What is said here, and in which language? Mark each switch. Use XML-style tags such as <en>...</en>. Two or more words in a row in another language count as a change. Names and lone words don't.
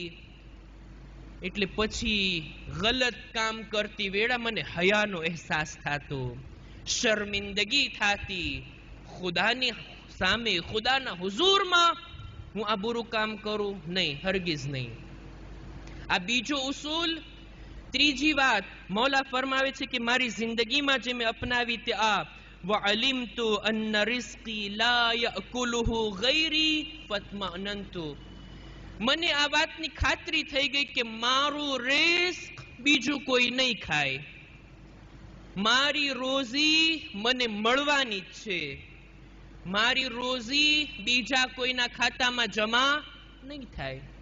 <gu>એટલે પછી ગલત કામ કરતી વેળા મને હયાનો અહેસાસ થતો, શર્મિંદગી થતી. ખુદાની સામે, ખુદાના હુઝુરમાં હું આ બુરું કામ કરું નહીં, હરગીઝ નહીં. આ બીજો ઉસૂલ. ત્રીજી વાત, મૌલા ફરમાવે છે કે મારી જિંદગીમાં જે મેં અપનાવી તે આ</gu> <ar>وَعَلِمْتُ أَنَّ رِزْقِي لَا يَأْكُلُهُ غَيْرِي فَاطْمَأْنَنْتُ.</ar> <gu>મને આ વાતની ખાતરી થઈ ગઈ કે મારું રિસ્ક બીજું કોઈ નહીં ખાય. મારી રોઝી મને મળવાની જ છે. મારી રોઝી બીજા કોઈના ખાતામાં જમા નહીં થાય.</gu>